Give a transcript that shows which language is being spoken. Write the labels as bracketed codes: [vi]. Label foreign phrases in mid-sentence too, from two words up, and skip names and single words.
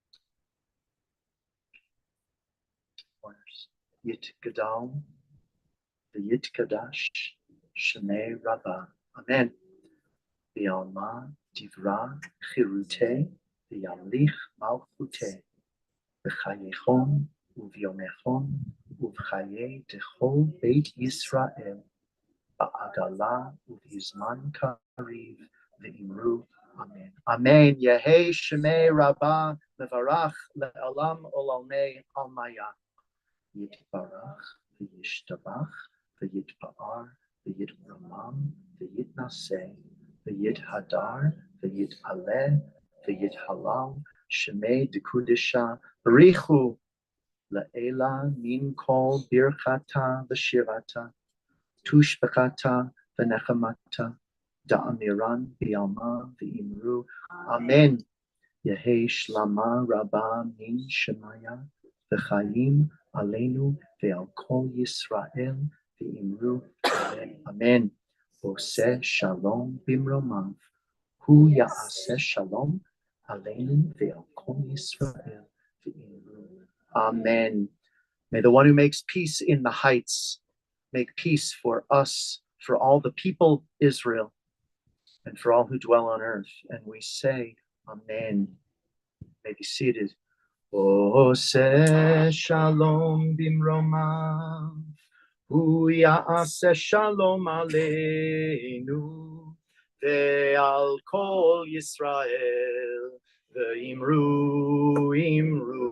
[en] Corners. [arc] יתגדל ויתקדש שמיה רבא. Amen. בעלמא די ברא כרעותה וימליך מלכותה בחייכון וביומיכון ובחיי דכל בית ישראל בעגלא ובזמן קריב ואמרו. אמן אמן. יהא שמיה רבא מברך לעלם ולעלמי עלמיא. יתברך וישתבח ויתפאר ויתרומם ויתנשא ויתהדר ויתעלה ויתהלל שמיה דקדשא בריך הוא לעלא מן כל ברכתא ושירתא תשבחתא ונחמתא דאמירן בעלמא ואמרו. Amen. יהא שלמא רבא מן שמיא וחיים עלינו ועל כל ישראל ואמרו. [he] אמן עושה שלום במרומיו. הוא יעשה שלום עלינו ועל כל ישראל ואמרו. [arc] Amen. [en] May the one who makes peace in the heights make peace for us, for all the people Israel, and for all who dwell on earth. And we say, Amen. May be seated. [he] עושה שלום במרומיו הוא יעשה שלום עלינו ועל כל ישראל ואמרו אמרו.